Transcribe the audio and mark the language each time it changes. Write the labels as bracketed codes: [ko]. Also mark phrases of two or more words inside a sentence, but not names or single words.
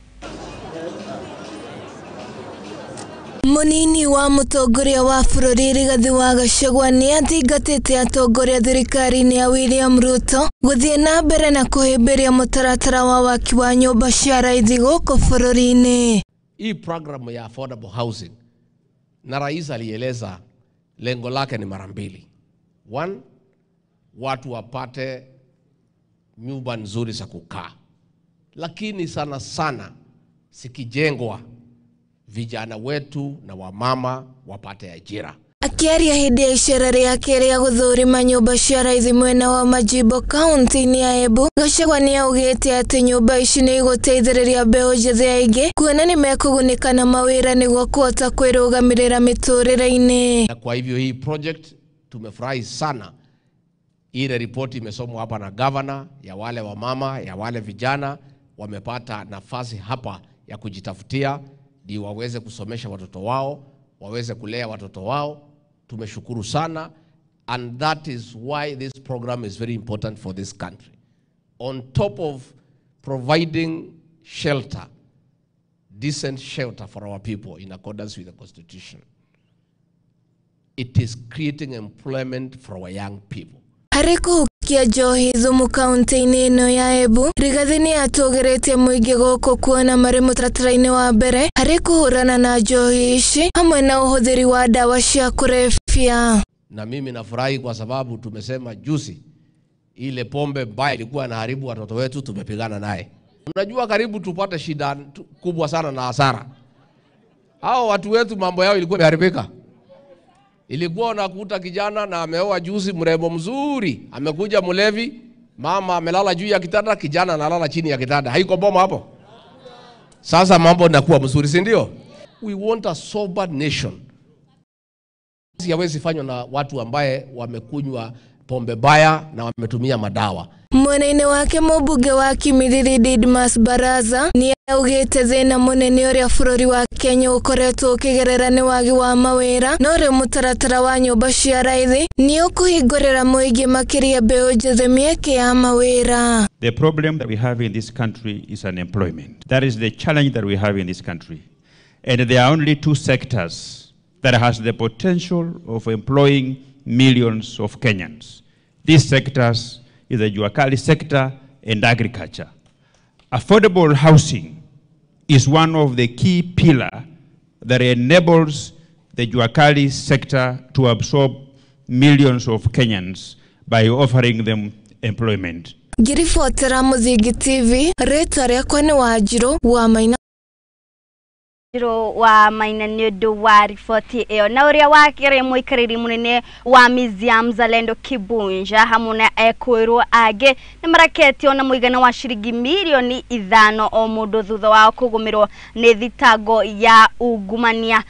[ki] Munini wa mutongoria wa bũrũri Rigathi wa Gachagua ni athingatĩte atongoria thirikari-inĩ ya William Ruto guthie na mbere na kuhimbiria mutaratara wa waki wa nyumba cia raithi guku bũrũri-inĩ. [sw] Hii programu ya [en] affordable housing [sw] na rais alieleza lengo lake ni mara mbili. One, watu wapate nyumba nzuri za kukaa. Lakini sana sana sikijengwa vijana wetu na wamama wapate ajira. [ki] Akiaria hindi ya icera riake ria guthurima nyumba cia raithi mwena wa Majimbo kaunti-inĩ ya Embu, Gachagua ni augite ati nyumba ici ni iguteithĩrĩria mbeũ njithi aingĩ kuona ni mekugunĩka na mawĩra nĩguo kuhota kwĩrũgamĩrĩra mĩtũrĩre-inĩ. [sw] Na kwa hivyo hii project tumefurahi sana. Ile ripoti imesomwa hapa na governor, ya wale wamama, ya wale vijana wamepata nafasi hapa ya kujitafutia ndio waweze kusomesha watoto wao, waweze kulea watoto wao. Tumeshukuru sana, [en] and that is why this program is very important for this country. On top of providing shelter, decent shelter for our people in accordance with the Constitution, it is creating employment for our young people. [ki] Harĩ kũhukia njohi thumu kaunti-inĩ ĩno ya Embu, Rigathi ni atũgĩrĩtie mũingĩ gũkũ kuona marĩ mũtaratara-inĩ wa mbere harĩ kũhũrana na njohi ici hamwe na ũhũthĩri wa dawa cia kulevya. [sw] Na mimi nafurahi kwa sababu tumesema juzi ile pombe mbaya ilikuwa inaharibu watoto wetu, tumepigana naye. Unajua karibu tupate shida kubwa sana na hasara. Hao watu wetu mambo yao ilikuwa imeharibika. Ilikuwa unakuta kijana na ameoa juzi mrembo mzuri, amekuja mlevi, mama amelala juu ya kitanda, kijana analala chini ya kitanda. Haiko boma hapo. Sasa mambo yanakuwa mzuri, si ndio? [en] We want a sober nation. [sw] Hawezi fanywa na watu ambaye wamekunywa pombe baya na wametumia madawa. [ki] Mwena wake mũmbunge wa Kimilili Didmas Baraza ni augĩte thĩna mũnene ũrĩa bũrũri wa Kenya ũkoretwo ũkĩgerera nĩ wagi wa mawĩra na ũrĩa mũtaratara wa nyũmba cia raithi ni ũkũhingũrĩra mũingĩ makĩria mbeũ njĩthĩ mĩeke ya mawĩra. [en] The problem that we have in this country is unemployment. That is the challenge that we have in this country. And there are only two sectors that has the potential of employing millions of Kenyans. These sectors is the Juakali sector and agriculture. Affordable housing is one of the key pillars that enables the Juakali sector to absorb millions of Kenyans by offering them employment. [ki] Ngiribotera Muthingi TV, rĩtwa rĩakwa nĩ Wanjirũ wa Maina. Wa Maina nĩ ũndũ wa riboti ĩyo na ũrĩa wakĩrĩ mũikarĩri mũnene wa Museum Zalendo Kibunja hamwe na ekwĩrwo angĩ nĩ maraketio na mũigana wa ciringi milioni 5 o mũndũ thutha wa kũgũmĩrwo nĩ thitango ya ungumania.